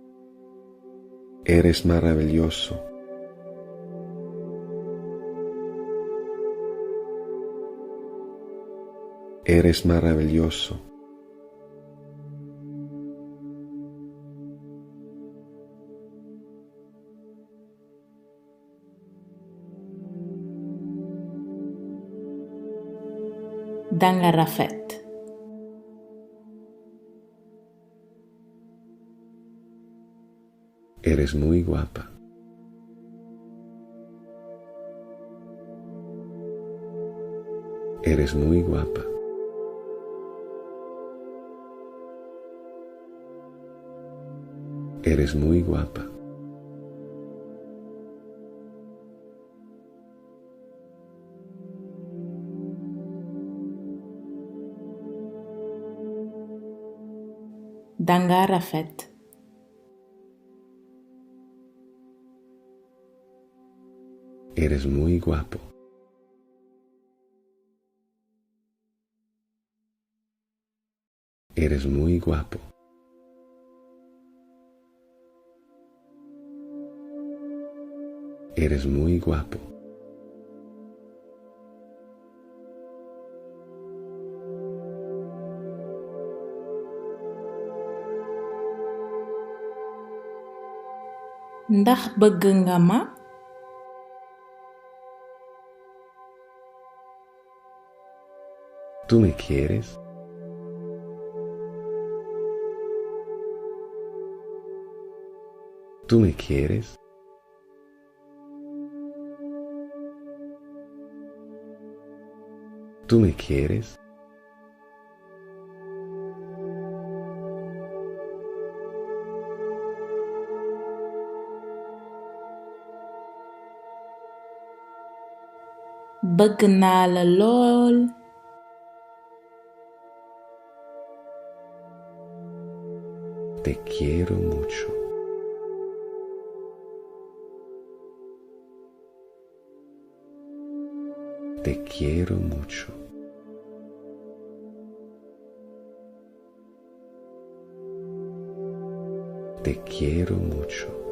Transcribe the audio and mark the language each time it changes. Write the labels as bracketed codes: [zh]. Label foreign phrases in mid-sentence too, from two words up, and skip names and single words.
[es] Eres maravilloso. Eres maravilloso. [wo] Danga rafet. [es] Eres muy guapa. Eres muy guapa. Eres muy guapa. [wo] Danga rafet. [es] Eres muy guapo. Eres muy guapo. Eres muy guapo. [wo] Ndax bëgg nga ma? [es] ¿Tú me quieres? ¿Tú me quieres? ¿Tú me quieres? [wo] Bëgg naa la lool. [es] Te quiero mucho. Te quiero mucho. Te quiero mucho.